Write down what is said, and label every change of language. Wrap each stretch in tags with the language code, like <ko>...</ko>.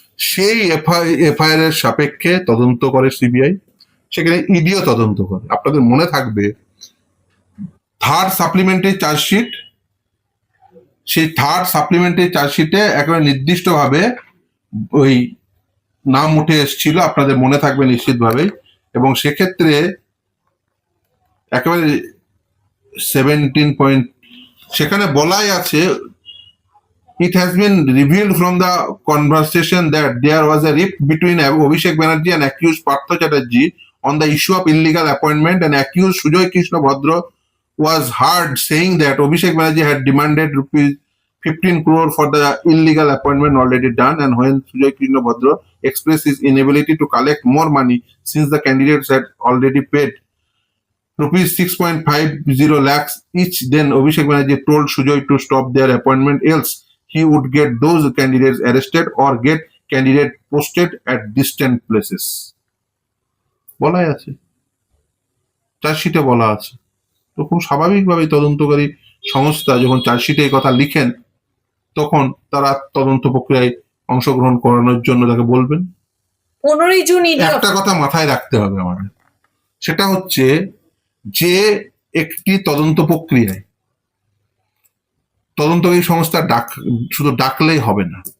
<bn>সেই এফআইআর এর সাপেক্ষে তদন্ত করে সিবিআই, সেখানে ইডিও তদন্ত করে। আপনাদের মনে থাকবে, থার্ড সাপ্লিমেন্টারি চার্জশিট, সেই থার্ড সাপ্লিমেন্টারি চার্জশিটে একেবারে নির্দিষ্টভাবে ওই নাম উঠে এসেছিল, আপনাদের মনে থাকবে নিশ্চিতভাবেই। এবং সেক্ষেত্রে একেবারে 17 পয়েন্ট সেখানে বলাই আছে,</bn> <en>it has been revealed from the conversation that there was a rift between Abhishek Banerjee and accused Partha Chatterjee on the issue of illegal appointment, and accused Sujoy Krishna Bhadra was heard saying that Abhishek Banerjee had demanded rupees 15 crore for the illegal appointment already done, and when Sujoy Krishna Bhadra expressed his inability to collect more money since the candidates had already paid rupees 6.50 lakhs each, then Abhishek Banerjee told Sujoy to stop their appointment, else he would get those candidates arrested or get candidate posted at distant places.</en> <bn>বলাই আছে, চার্জশিটে বলা আছে। তো খুব স্বাভাবিকভাবেই তদন্তকারী সংস্থা যখন চার্জশিটে এই কথা লিখেন, তখন তারা তদন্ত প্রক্রিয়ায় অংশগ্রহণ করানোর জন্য তাকে বলবেন। 15 জুন একটা কথা মাথায় রাখতে হবে আমাদের, সেটা হচ্ছে যে একটি তদন্ত প্রক্রিয়ায় তদন্তকারী সংস্থা শুধু ডাকলেই হবে না।</bn>